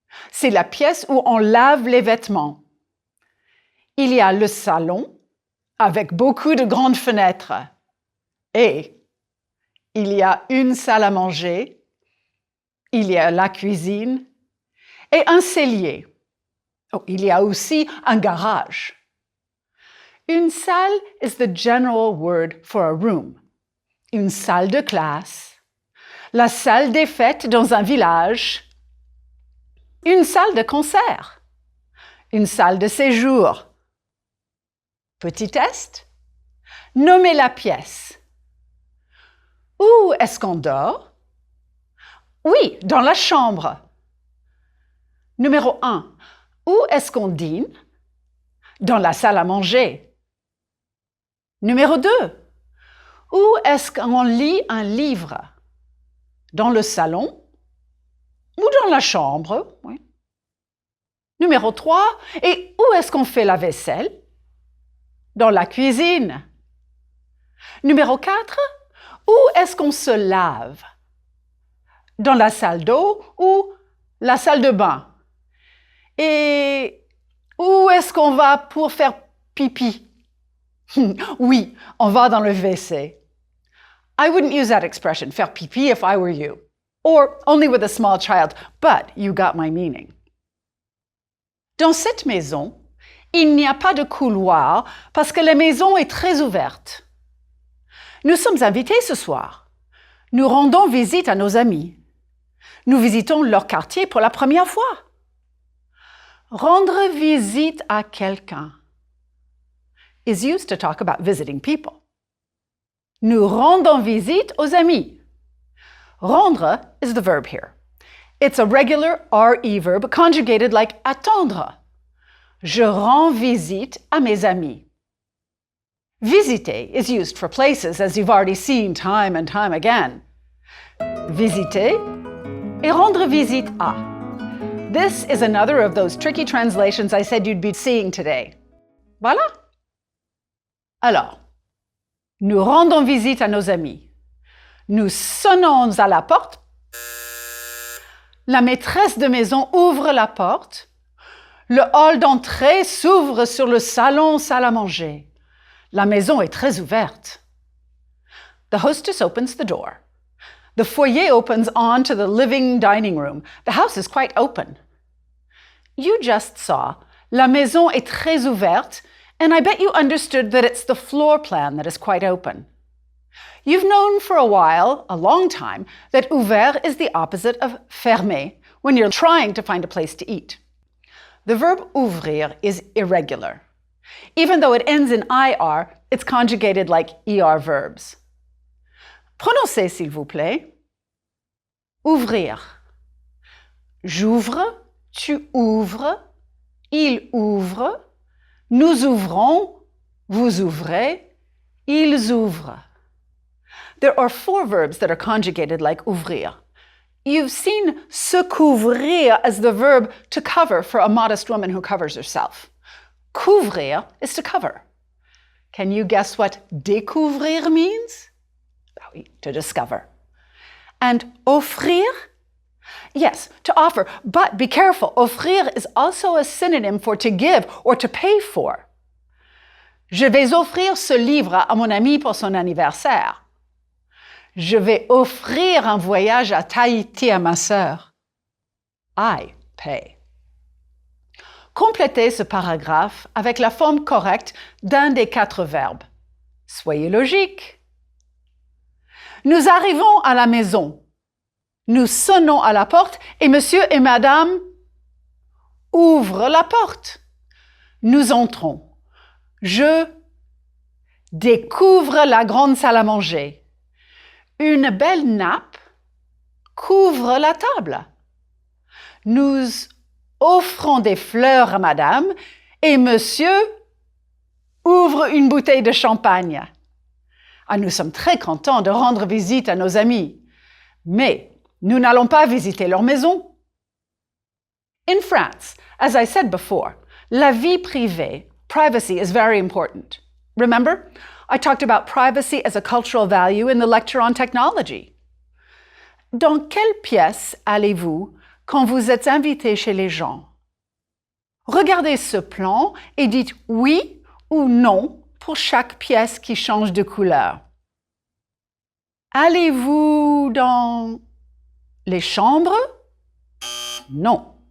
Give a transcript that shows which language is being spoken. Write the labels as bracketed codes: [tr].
[fr] C'est la pièce où on lave les vêtements. Il y a le salon avec beaucoup de grandes fenêtres. Et il y a une salle à manger, il y a la cuisine et un cellier. Oh, il y a aussi un garage. [en] Une salle is the general word for a room. [fr] Une salle de classe, la salle des fêtes dans un village, une salle de concert, une salle de séjour. Petit test. Nommez la pièce. Où est-ce qu'on dort? Oui, dans la chambre. Numéro 1. Où est-ce qu'on dîne? Dans la salle à manger. Numéro 2. Où est-ce qu'on lit un livre? Dans le salon ou dans la chambre? Oui. Numéro 3. Et où est-ce qu'on fait la vaisselle? Dans la cuisine. Numéro 4. Où est-ce qu'on se lave? Dans la salle d'eau ou la salle de bain? Et où est-ce qu'on va pour faire pipi? Oui, on va dans le WC. [en] I wouldn't use that expression, faire pipi, if I were you. Or only with a small child, but you got my meaning. [fr] Dans cette maison, il n'y a pas de couloir parce que la maison est très ouverte. Nous sommes invités ce soir. Nous rendons visite à nos amis. Nous visitons leur quartier pour la première fois. Rendre visite à quelqu'un [en] is used to talk about visiting people. [fr] Nous rendons visite aux amis. [en] Rendre is the verb here. It's a regular RE verb conjugated like attendre. [fr] Je rends visite à mes amis. [en] Visiter is used for places, as you've already seen time and time again. [fr] Visiter et rendre visite à. [en] This is another of those tricky translations I said you'd be seeing today. [fr] Voilà. Alors, nous rendons visite à nos amis. Nous sonnons à la porte. La maîtresse de maison ouvre la porte. Le hall d'entrée s'ouvre sur le salon, salle à manger. La maison est très ouverte. [en] The hostess opens the door. The foyer opens onto the living dining room. The house is quite open. You just saw, [fr] la maison est très ouverte, [en] and I bet you understood that it's the floor plan that is quite open. You've known for a while, a long time, that ouvert is the opposite of fermé when you're trying to find a place to eat. The verb ouvrir is irregular. Even though it ends in IR, it's conjugated like ER verbs. [fr] Prononcez, s'il vous plaît. Ouvrir. J'ouvre, tu ouvres, il ouvre, nous ouvrons, vous ouvrez, ils ouvrent. [en] There are 4 verbs that are conjugated like ouvrir. You've seen se couvrir as the verb to cover for a modest woman who covers herself. Couvrir is to cover. Can you guess what découvrir means? oui, to discover. And offrir? Yes, to offer, but be careful. Offrir is also a synonym for to give or to pay for. [fr] Je vais offrir ce livre à mon ami pour son anniversaire. Je vais offrir un voyage à Tahiti à ma sœur. [en] I pay. [fr] Complétez ce paragraphe avec la forme correcte d'un des 4 verbes. Soyez logique. Nous arrivons à la maison. Nous sonnons à la porte et monsieur et madame ouvrent la porte. Nous entrons. Je découvre la grande salle à manger. Une belle nappe couvre la table. Nous offrons des fleurs à madame et monsieur ouvre une bouteille de champagne. Ah, nous sommes très contents de rendre visite à nos amis, mais nous n'allons pas visiter leur maison. [en] In France, as I said before, la vie privée, privacy, is very important. Remember, I talked about privacy as a cultural value in the lecture on technology. [fr] Dans quelle pièce allez-vous quand vous êtes invité chez les gens? Regardez ce plan et dites oui ou non pour chaque pièce qui change de couleur. Allez-vous dans les chambres? Non.